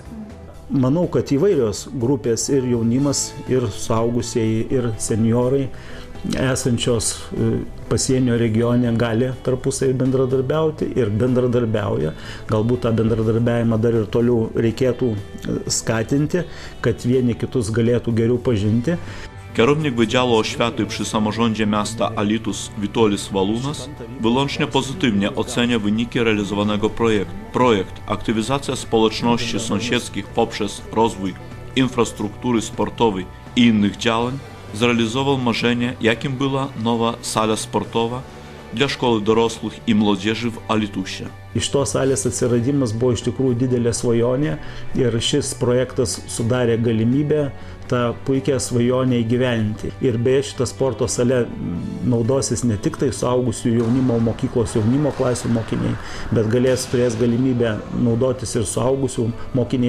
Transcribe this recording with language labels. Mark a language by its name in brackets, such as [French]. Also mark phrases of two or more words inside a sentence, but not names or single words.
[Lithuanian] Manau, kad įvairios grupės ir jaunimas, ir suaugusieji, ir senjorai esančios pasienio regione gali tarpusai bendradarbiauti ir bendradarbiauja. Galbūt tą bendradarbiavimą dar ir toliau reikėtų skatinti, kad vieni kitus galėtų geriau pažinti. [Polish] Kierownik Wydziału Oświaty przy samorządzie miasta Alytus Witolis Walunas wyłącznie pozytywnie ocenia wyniki realizowanego projektu. Projekt aktywizacja społeczności sąsiedzkich poprzez rozwój infrastruktury sportowej i innych działań zrealizował marzenie, jakim była nowa sala sportowa dla szkoły dorosłych i młodzieży w Alytusie. [Lithuanian] Iš tos salės atsiradimas buvo iš tikrųjų didelė svajonė ir šis projektas sudarė galimybę tą puikią svajonę įgyvendinti. Ir beje, šitą sporto salę naudosis ne tik tai suaugusių jaunimo mokyklos jaunimo klasių mokiniai, bet turės galimybę naudotis ir suaugusių mokiniai.